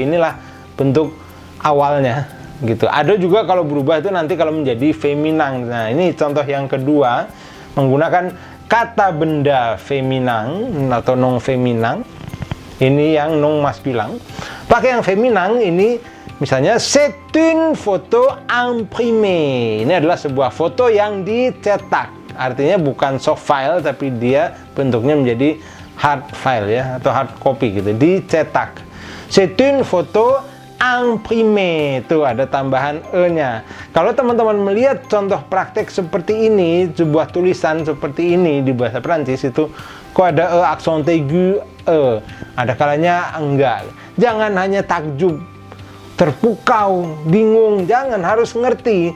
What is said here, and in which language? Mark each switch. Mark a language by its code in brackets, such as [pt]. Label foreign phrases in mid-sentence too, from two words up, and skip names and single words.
[id] Inilah bentuk awalnya gitu. Ada juga kalau berubah itu nanti kalau menjadi feminan. Nah, ini contoh yang kedua menggunakan kata benda feminan atau non feminan. Ini yang non maskulin. Pakai yang feminan ini misalnya [fr] c'est une photo imprimée. [id] Ini adalah sebuah foto yang dicetak. Artinya bukan [en] soft file [id] tapi dia bentuknya menjadi [en] hard file [id] ya, atau [en] hard copy [id] gitu, dicetak. [fr] C'est une photo imprimée. [id] Tuh ada tambahan e-nya. Kalau teman-teman melihat contoh praktek seperti ini, sebuah tulisan seperti ini di bahasa Prancis itu kok ada [fr] accent aigu [id] ada kalanya enggak. Jangan hanya takjub, terpukau, bingung, jangan, harus ngerti.